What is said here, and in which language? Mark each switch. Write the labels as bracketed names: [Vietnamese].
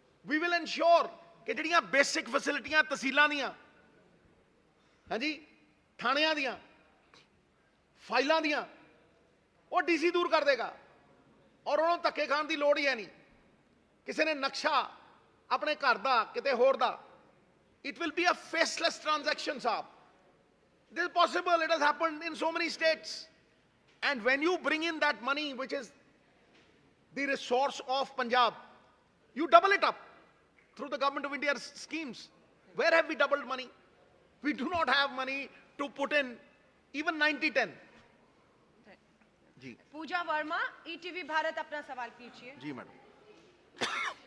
[English] we will ensure [Hindi] कि जिहड़ियां basic फैसिलिटियां तहसीलों दियां, हाँ जी, थाणियां दियां, फाइलों दियां, वो डीसी दूर कर देगा और उन्होंने धक्के खाण की लोड़ ही है नहीं। किसी ने नक्शा अपने घर का किते होर दा, [English] it will be a faceless transaction [Hindi] साहब। [English] This is possible, it has happened in so many states. And when you bring in that money which is the resource of Punjab, you double it up through the government of India's schemes. Where have we doubled money? We do not have money to put in even 90-10. जी [Hindi] Puja Verma, ETV Bharat, अपना सवाल कीजिए। जी madam.